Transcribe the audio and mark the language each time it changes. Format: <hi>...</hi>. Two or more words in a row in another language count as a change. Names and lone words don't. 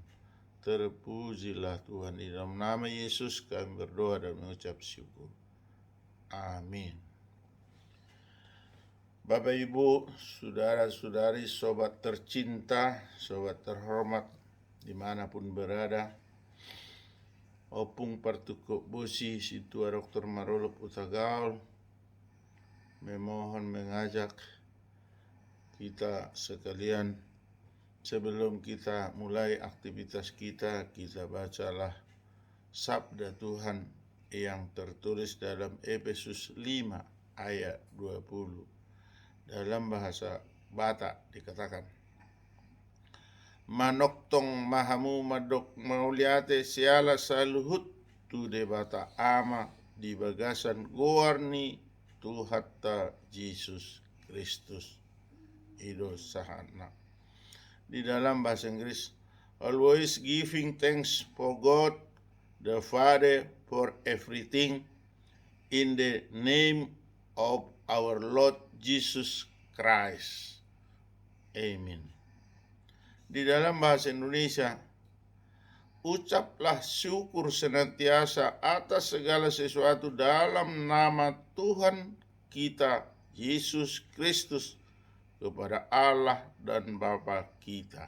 <id>Terpujilah Tuhan, di dalam nama Yesus kami berdoa dan mengucap syukur. Amin. Bapak Ibu, saudara-saudari, sobat tercinta, sobat terhormat dimanapun berada, opung partukuk bosi situa Dr. Marolop Utagaul memohon mengajak kita sekalian, sebelum kita mulai aktivitas kita bacalah sabda Tuhan yang tertulis dalam Efesus 5 ayat 20. Dalam bahasa Batak dikatakan,</id> <bbc>manoktong mahamu madok mauliate siala saluhut tu de bata ama di bagasan goarni Tuhatta Yesus Kristus ido sahana. Di dalam bahasa Inggris,</bbc> <en>always giving thanks for God the Father for everything in the name of our Lord Jesus Christ. Amen.</en> <id>Di dalam bahasa Indonesia, ucaplah syukur senantiasa atas segala sesuatu dalam nama Tuhan kita Yesus Kristus kepada Allah dan Bapa kita.</id>